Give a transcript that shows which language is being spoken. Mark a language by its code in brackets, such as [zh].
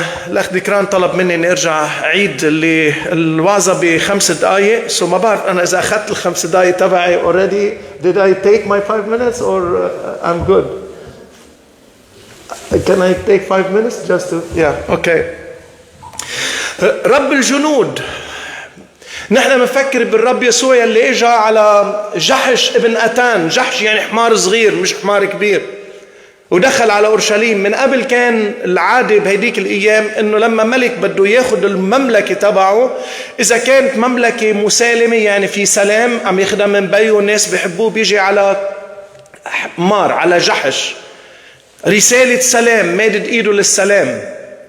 [ar] الأخ ديكران طلب مني إني أرجع أعيد الوعظة ب5 دقايق. So ما بعرف أنا إذا أخذت ال5 دقايق تبعي already. [en] Did I take my 5 minutes or I'm good? Can I take 5 minutes just to? Yeah. Okay. [ar] رب الجنود. نحن بنفكر بالرب يسوع اللي اجى على جحش ابن أتان. جحش يعني حمار صغير مش حمار كبير. ودخل على أورشليم. من قبل كان العادة بهديك الأيام إنه لما ملك بده ياخد المملكة تبعه، إذا كانت مملكة مسالمة يعني في سلام عم ياخدها من بيه والناس بيحبوه، بيجي على حمار، على جحش، رسالة سلام، مادد إيده للسلام.